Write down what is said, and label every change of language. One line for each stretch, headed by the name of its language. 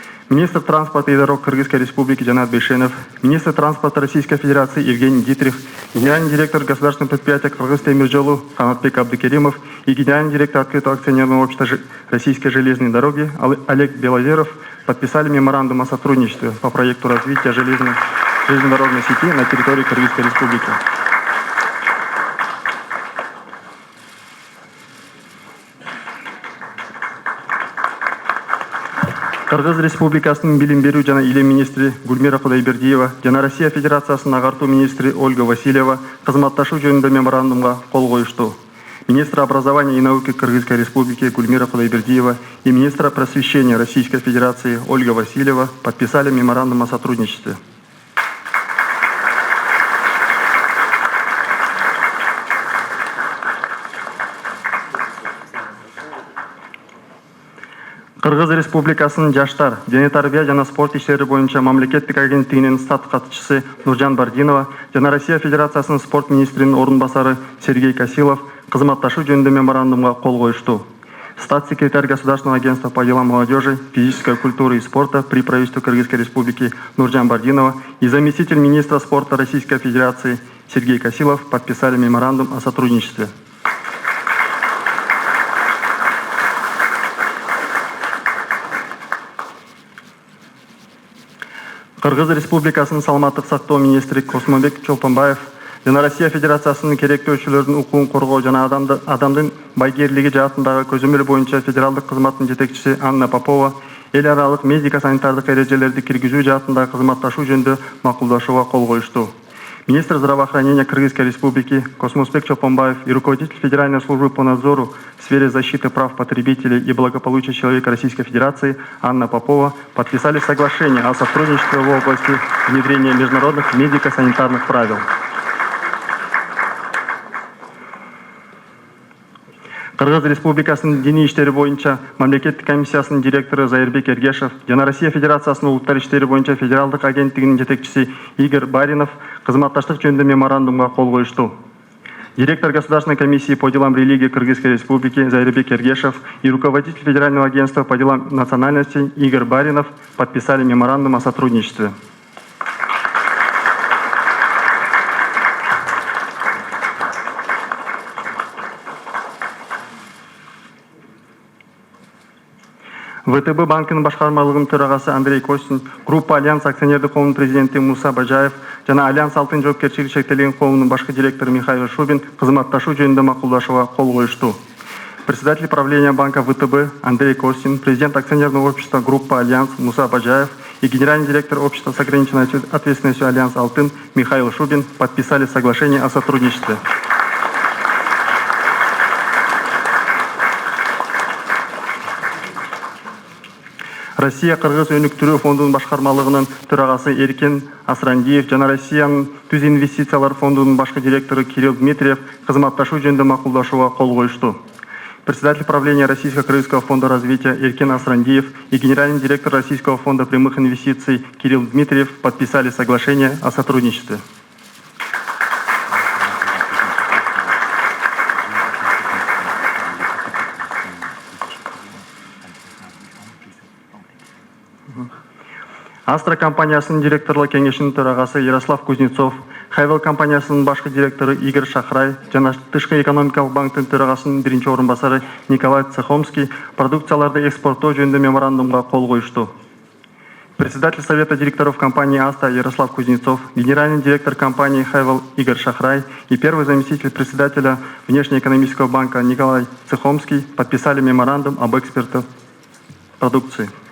Russian: Министр транспорта и дорог Кыргызской Республики Жанат Бейшенов, министр транспорта Российской Федерации Евгений Дитрих, генеральный директор государственного предприятия Кыргыз темир жолу Канатбек Абдыкеримов и генеральный директор открытого акционерного общества Российской железной дороги Олег Белозеров подписали меморандум о сотрудничестве по проекту развития железнодорожной сети на территории Кыргызской Республики.
Kyrgyz: Кыргыз Республикасынын билим берүү жана илим министри Гульмира Кудайбердиева жана Россия Федерациясынын агартуу министри Ольга Васильева кызматташуу жөнүндө меморандумга кол коюшту.
Russian: Министр образования и науки Кыргызской Республики Гульмира Кудайбердиева и министра просвещения Российской Федерации Ольга Васильева подписали меморандум о сотрудничестве.
Kyrgyz: Кыргыз Республикасынын жаштар, дене тарбия жана спорт иштери боюнча мамлекеттик агенттигинин штат катчысы Нуржан Бардинова жана Россия Федерациясынын спорт министринин орун басары Сергей Косилов кызматташуу жөнүндө меморандумга кол коюшту.
Russian: Статс-секретарь Государственного агентства по делам молодежи, физической культуры и спорта при правительстве Кыргызской Республики Нуржан Бардинова и заместитель министра спорта Российской Федерации Сергей Косилов подписали меморандум о сотрудничестве.
Kyrgyz: Кыргыз Республикасынын саламаттык сактоо министри Космобек Чолпонбаев жана Россия Федерациясынын керектөөчүлөрүнүн укугун коргоо жана адамдын байгерлиги жаатындагы көзөмөл боюнча федералдык кызматтын жетекчиси Анна Попова эл аралык медико санитардык эрежелерди киргизүү жаатындагы кызматташуу жөнүндө макулдашууга кол коюшту.
Russian: Министр здравоохранения Кыргызской Республики Космобек Чолпонбаев и руководитель Федеральной службы по надзору в сфере защиты прав потребителей и благополучия человека Российской Федерации Анна Попова подписали соглашение о сотрудничестве в области внедрения международных медико-санитарных правил.
Kyrgyz: Кыргыз Республикасынын диний иштери боюнча мамлекеттик комиссиясынын директору Зайырбек Эргешев жана Россия Федерациясынын улуттар иштери боюнча федералдык агенттигинин жетекчиси Игорь Баринов кызматташтык жөнүндө меморандумга кол коюшту.
Russian: Директор Государственной комиссии по делам религии Кыргызской Республики Зайырбек Эргешев и руководитель Федерального агентства по делам национальностей Игорь Баринов подписали меморандум о сотрудничестве.
Kyrgyz: ВТБ банкынын башкармалыгынын төрагасы Андрей Костин, группа Альянс акционердик коомунун президенти Муса Бажаев жана Альянс Алтын жоопкерчилиги шектелген коомунун башкы директору Михаил Шубин кызматташуу жөнүндө макулдашууга кол коюшту.
Russian: Председатель правления банка ВТБ Андрей Костин, президент акционерного общества группа Альянс Муса Бажаев и генеральный директор общества с ограниченной ответственностью Альянс Алтын Михаил Шубин подписали соглашение о сотрудничестве.
Kyrgyz: Россия Кыргыз өнүктүрүү фондунун башкармалыгынын төрагасы Эркен Асрандиев жана Россиянын түз инвестициялар фондунун башкы директору Кирилл Дмитриев кызматташуу жөнүндө макулдашууга кол коюшту.
Russian: Председатель правления Российско-Кыргызского фонда развития Эркен Асрандиев и генеральный директор Российского фонда прямых инвестиций Кирилл Дмитриев подписали соглашение о сотрудничестве.
Kyrgyz: Астра компаниясынын директорлук кеңешинин төрагасы Ярослав Кузнецов, Хайвел компаниясынын башкы директору Игорь Шахрай жана Тышкы экономикалык банктын төрагасынын биринчи орун басары Николай Цехомский продукцияларды экспорттоо жөнүндө меморандумга кол коюшту.
Russian: Председатель совета директоров компании Астра Ярослав Кузнецов, генеральный директор компании Хайвел Игорь Шахрай и первый заместитель председателя внешнеэкономического банка Николай Цехомский подписали меморандум об экспорте продукции.